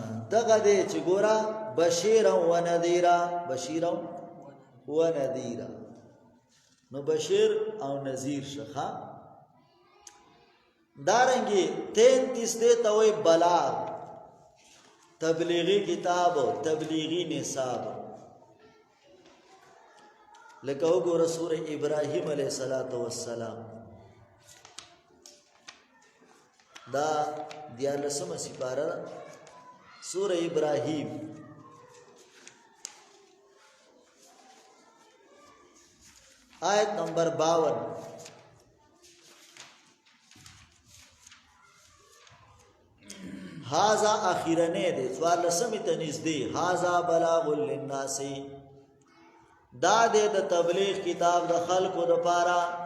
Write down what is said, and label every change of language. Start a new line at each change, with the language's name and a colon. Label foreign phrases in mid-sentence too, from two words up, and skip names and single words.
Pashto: دغه دې چې ګورا
Arabic: بشیرا و نذیرا، بشیرا و نذیرا،
Pashto: نو بشیر او نذیر شخه. دارنګي 33 دې ته وای بلاغ، تبلیغی کتاب، تبلیغی نصاب. لکه وګوره سورہ ابراہیم
Arabic: علیہ الصلوۃ والسلام،
Pashto: دا 14 سپاره سورہ ابراہیم. آیت نمبر 52. هاذا اخیرنه دې 14 ته نږدې،
Arabic: هاذا بلاغ للناس،
Pashto: دا دې د تبلیغ کتاب د خلقو د پاره.